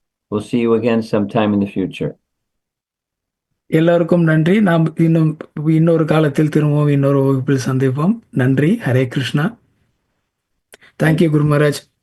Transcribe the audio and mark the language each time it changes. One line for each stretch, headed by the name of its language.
English: We'll see you again sometime in the future.
Tamil: எல்லாருக்கும் நன்றி. நாம் இன்னொரு காலத்தில் திரும்பவும் இன்னொரு வகுப்பில் சந்திப்போம். நன்றி. Hare Krishna.
English: Thank you, Guru Maharaj.